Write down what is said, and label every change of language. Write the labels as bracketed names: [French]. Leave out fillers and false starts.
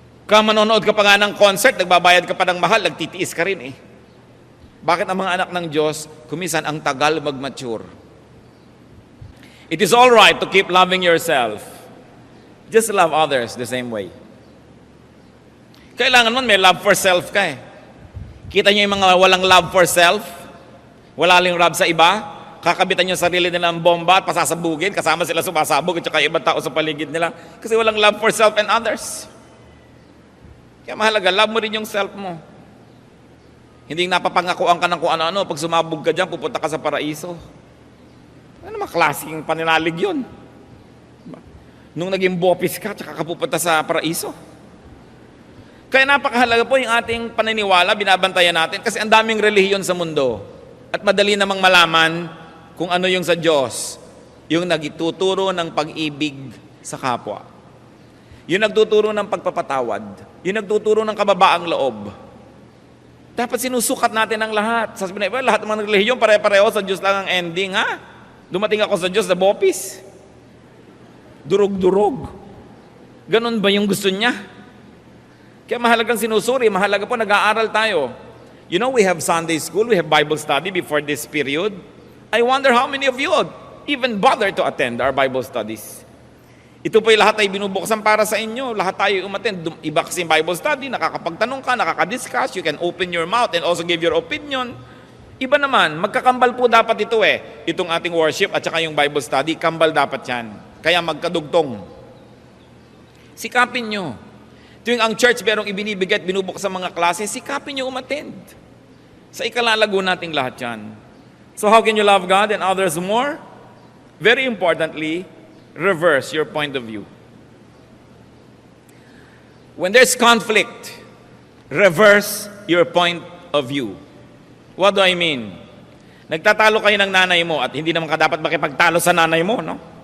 [Filipino] Kung manonood ka pa nga ng concert, nagbabayad ka pa ng mahal, nagtitiis ka rin eh. Bakit ang mga anak ng Diyos, kumisan ang tagal mag-mature? [English] It is all right to keep loving yourself. Just love others the same way. [Filipino] Kailangan man may [English] love for self [Filipino] ka eh. Kita niyo yung mga walang [English] love for self? [Filipino] Wala lang love sa iba? Kakabitan yung sarili nila ng bomba at pasasabugin, kasama sila sumasabog at saka ibang tao sa paligid nila. Kasi walang [English] love for self and others. [Filipino] Kaya mahalaga, love mo rin yung self mo. Hindi napapangakuan ka ng kung ano-ano. Pag sumabog ka dyan, pupunta ka sa paraiso. Ano naman klaseng paninalig yun? Nung naging bopis ka, tsaka ka pupunta sa paraiso. Kaya napakahalaga po yung ating paniniwala, binabantayan natin. Kasi ang daming relihiyon sa mundo. At madali namang malaman kung ano yung sa Diyos. Yung nagtuturo ng pag-ibig sa kapwa. Yung nagtuturo ng pagpapatawad. Yung nagtuturo ng kababaang loob. Dapat sinusukat natin ang lahat. Sasabihin na, lahat ng mga relihiyon, pare-pareho sa Diyos lang ang ending, ha? Dumating ako sa Diyos na bopis. Durog-durog. Ganon ba yung gusto niya? Kaya mahalagang sinusuri, mahalaga po nag-aaral tayo. [English] You know, we have Sunday school, we have Bible study before this period. I wonder how many of you would even bother to attend our Bible studies. [Filipino] Ito po yung lahat ay binubuksan para sa inyo. Lahat tayo umattend. Iba kasi yung Bible study, nakakapagtanong ka, nakakadiscuss, [English] you can open your mouth and also give your opinion. [Filipino] Iba naman, magkakambal po dapat ito eh. Itong ating worship at saka yung Bible study, kambal dapat yan. Kaya magkadugtong. Sikapin nyo. Ito yung ang church merong ibinibigay at binubuk sa mga klase, sikapin nyo umattend. Sa ikalalago nating lahat yan. [English] So how can you love God and others more? Very importantly, reverse your point of view. When there's conflict, reverse your point of view. What do I mean? [Filipino] Nagtatalo kayo ng nanay mo at hindi naman ka dapat makipagtalo sa nanay mo, no?